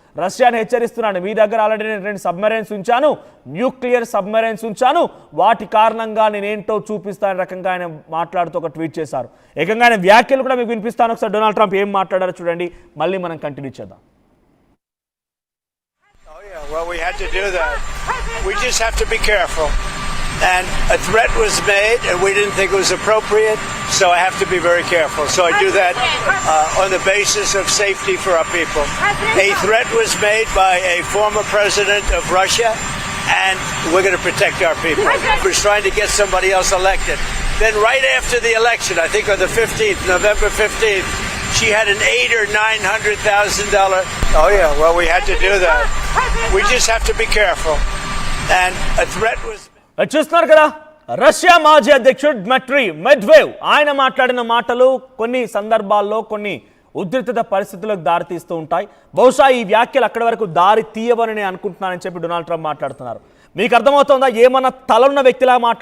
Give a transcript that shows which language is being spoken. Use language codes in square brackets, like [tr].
[te] రష్యాని హెచ్చరిస్తున్నాడు, మీ దగ్గర ఆల్రెడీ నేను 2 సబ్మెరైన్స్ ఉంచాను, న్యూక్లియర్ సబ్మెరైన్స్ ఉంచాను, వాటి కారణంగా నేనేంటో చూపిస్తాను రకంగా ఆయన మాట్లాడుతూ ఒక ట్వీట్ చేశారు. ఏకంగా ఆయన వ్యాఖ్యలు కూడా మీకు వినిపిస్తాను. ఒకసారి డొనాల్డ్ ట్రంప్ ఏం మాట్లాడారో చూడండి, మళ్ళీ మనం కంటిన్యూ చేద్దాం. [en] Well, we had to do that. We just have to be careful. And a threat was made, and we didn't think it was appropriate, so I have to be very careful. So I do that on the basis of safety for our people. A threat was made by a former president of Russia, and we're going to protect our people. We're trying to get somebody else elected. Then right after the election, I think on the 15th, November 15th, she had an $800,000 or $900,000. Oh yeah, well we had to do that. We just have to be careful. And a threat was. [te] చూస్తున్నారు కదా, Russia మాజీ అధ్యక్షుడు డ్మిట్రీ మెద్వేవ్ ఆయన మాట్లాడిన మాటలు కొన్ని సందర్భాల్లో కొన్ని ఉద్రిక్తత పరిస్థితులకు దారి తీస్తూ ఉంటాయి. బహుశా ఈ వ్యాఖ్యలు అక్కడి వరకు దారి తీయవని నేను అనుకుంటున్నానని చెప్పి డొనాల్డ్ ట్రంప్ మాట్లాడుతున్నారు. మీకు అర్థమవుతుందా? ఏమన్నా తలన్న వ్యక్తిలా మాట్లాడుతున్నారు.